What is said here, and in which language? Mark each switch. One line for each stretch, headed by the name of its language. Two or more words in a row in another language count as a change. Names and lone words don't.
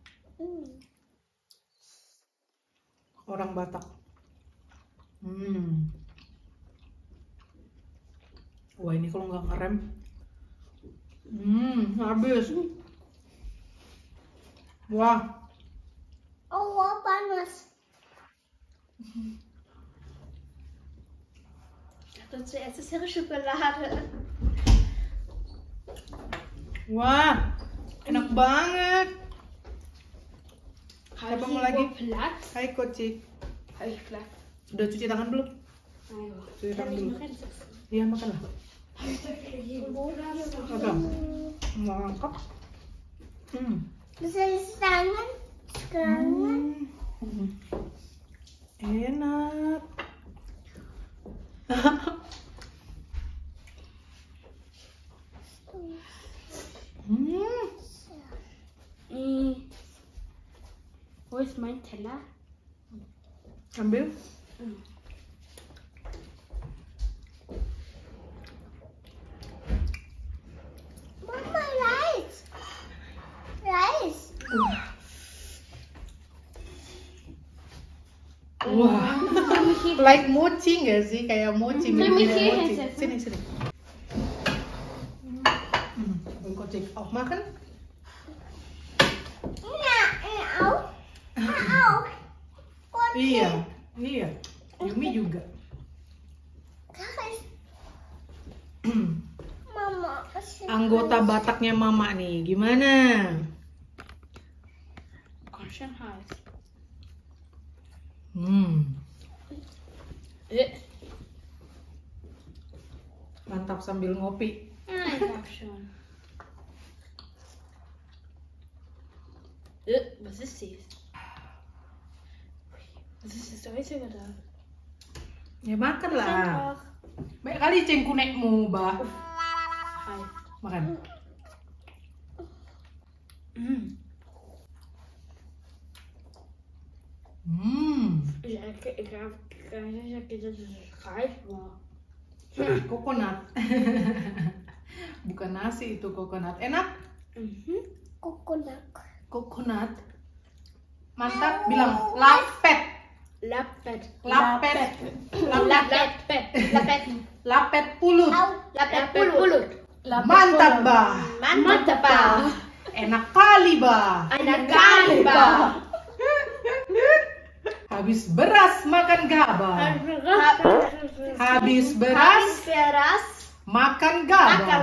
Indonesian: Orang Batak. Wah, ini kalau nggak ngerem, habis. Wah. Oh, panas.
German: Das zuerst ist ihre Schokolade.
Indonesian: Wah, enak banget. Siapa mau lagi?
German: Platz?
Indonesian: Hai Koci.
German: Habe ich Platz?
Indonesian: Udah cuci tangan belum? Ayo. Cuci tangan
German: Kann ich
Indonesian: dulu.
German: noch eins essen?
Indonesian: Iya, makanlah.
German: Oder?
Indonesian: Mangkok. Bisa tangan? Sekarang? Enak.
German: Wo ist mein Teller?
Indonesian: Ambil.
German: Mama, Reis. Reis.
Indonesian: Wah. Like mochi nggak sih? Kayak mochi. Mirip-mirip mochi. Sini, sini. Koci. Oh, makan?
German: Auch. Auch.
Indonesian: Iya, iya. Yumi juga. Mama. Anggota Bataknya Mama nih, gimana?
German: Ganz schön heiß.
Indonesian: Mantap sambil ngopi.
German: Ja, ich hab schon. Was ist dies? Was ist das Einzige da?
Indonesian: Ya makan lah. Baik kali cengkunekmu, Bah.
German: Heiß.
Indonesian: Makan.
German: Ich hab gar nicht gedacht, dass es reif war.
Indonesian: Kokonat. Bukan nasi itu kokonat. Enak? Kokonat. Kokonat. Mantap, bilang lapet. Lapet. Lapet. Lapet. Lapet. Lapet. Lapet pulut. Lapet pulut. Mantap, Bah. Mantap, Bah. Enak kali, Bah. Enak kali, Bah. Habis beras makan gabah. Habis beras makan gabah.